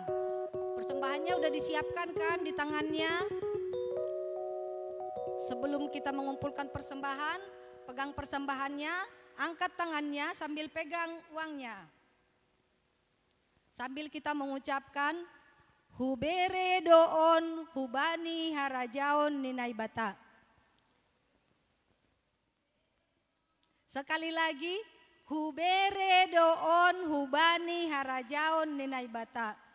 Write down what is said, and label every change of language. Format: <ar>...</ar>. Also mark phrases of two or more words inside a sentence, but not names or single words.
<id>Persembahannya udah disiapkan kan di tangannya. Sebelum kita mengumpulkan persembahan, pegang persembahannya, angkat tangannya sambil pegang uangnya. Sambil kita mengucapkan</id> <bts>hubere doon hubani harajaon ninaibata.</bts> <id>Sekali lagi,</id> <bts>hubere doon hubani harajaon ninaibata.</bts>